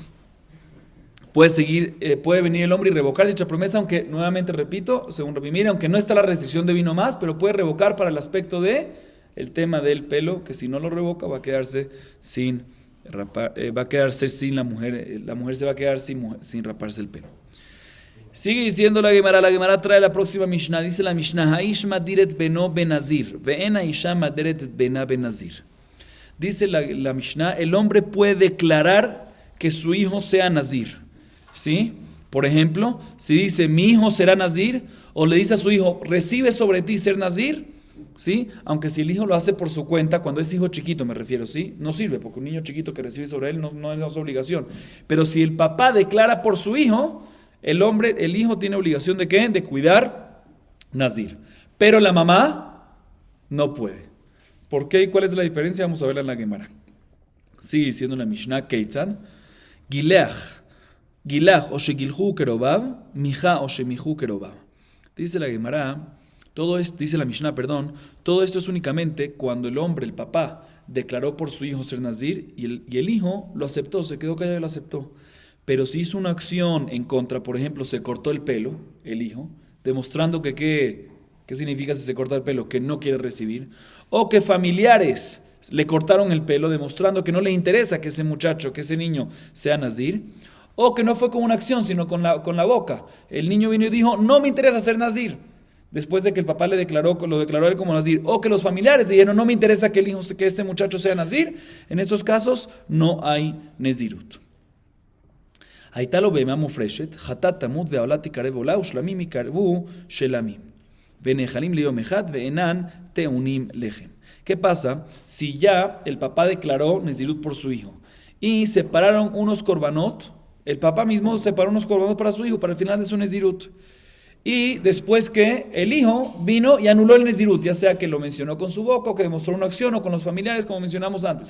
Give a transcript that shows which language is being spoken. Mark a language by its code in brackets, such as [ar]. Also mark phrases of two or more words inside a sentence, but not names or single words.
[es] Puede venir el hombre y revocar dicha promesa, aunque, nuevamente repito, según Rabbi Meir, aunque no está la restricción de vino más, pero puede revocar para el aspecto de el tema del pelo, que si no lo revoca va a quedarse sin la mujer se va a quedar sin raparse el pelo. Sigue diciendo la Gemara trae la próxima Mishnah, dice la Mishnah, [he] האיש מדיר בנו בנזיר, ואין האשה מדרת בנה בנזיר. [es] Dice la Mishnah, el hombre puede declarar que su hijo sea nazir, ¿sí? Por ejemplo, si dice, mi hijo será nazir, o le dice a su hijo, recibe sobre ti ser nazir, ¿sí? Aunque si el hijo lo hace por su cuenta, cuando es hijo chiquito me refiero, ¿sí? No sirve, porque un niño chiquito que recibe sobre él no es obligación. Pero si el papá declara por su hijo, el hijo tiene obligación ¿de qué? De cuidar nazir. Pero la mamá no puede. ¿Por qué y cuál es la diferencia? Vamos a verla en la Gemara. Sigue diciendo la Mishnah, [he] כיצד, גילח או שגילחוהו קרוביו, מיחה או שמיחוהו קרוביו. [es] Dice la Gemara, dice la Mishnah, todo esto es únicamente cuando el hombre, el papá, declaró por su hijo ser nazir y el hijo lo aceptó, se quedó callado y lo aceptó. Pero si hizo una acción en contra, por ejemplo, se cortó el pelo, el hijo, demostrando que ¿qué significa si se corta el pelo? Que no quiere recibir. O que familiares le cortaron el pelo, demostrando que no le interesa que ese muchacho, que ese niño sea nazir. O que no fue con una acción, sino con la boca. El niño vino y dijo, no me interesa ser nazir. después de que el papá lo declaró a él como nazir, o que los familiares dijeron, no me interesa que este muchacho sea nazir, en esos casos no hay nezirut. [he] הייתה לו בהמה מופרשת, חטאת תמות והעולה תקרב עולה, ושלמים יקרבו שלמים. ונאכלים ליום אחד, ואינן טעונים לחם. [es] ¿Qué pasa si ya el papá declaró nezirut por su hijo? Y separaron unos korbanot, el papá mismo separó unos korbanot para su hijo, para el final de su nezirut. Y después que el hijo vino y anuló el nezirut, ya sea que lo mencionó con su boca, o que demostró una acción, o con los familiares, como mencionamos antes.